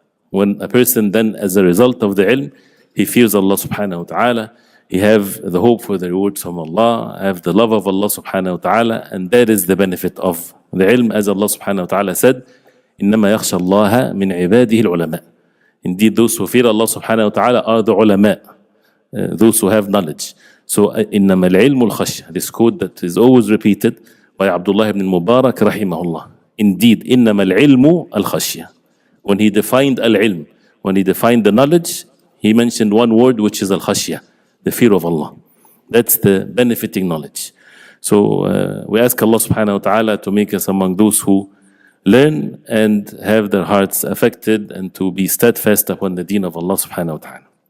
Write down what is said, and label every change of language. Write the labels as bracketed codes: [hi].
[en] When a person then, as a result of the ilm, he fears Allah subhanahu wa ta'ala, he have the hope for the rewards from Allah, have the love of Allah subhanahu wa ta'ala, and that is the benefit of the ilm, as Allah subhanahu wa ta'ala said, [ar] إِنَّمَا يَخْشَى اللَّهَ مِنْ عِبَادِهِ الْعُلَمَاء. [en] Indeed, those who fear Allah subhanahu wa ta'ala are the ulama, those who have knowledge. So, [ar] إِنَّمَا الْعِلْمُ الْخَشْيَةِ, [en] this quote that is always repeated by Abdullah ibn Mubarak rahimahullah. Indeed, [ar] إِنَّمَا الْعِلْمُ الْخَشْيَةِ. [en] When he defined al-ilm, when he defined the knowledge, he mentioned one word, which is al-khashya, the fear of Allah. That's the benefiting knowledge. So we ask Allah subhanahu wa ta'ala to make us among those who learn and have their hearts affected, and to be steadfast upon the deen of Allah subhanahu wa ta'ala.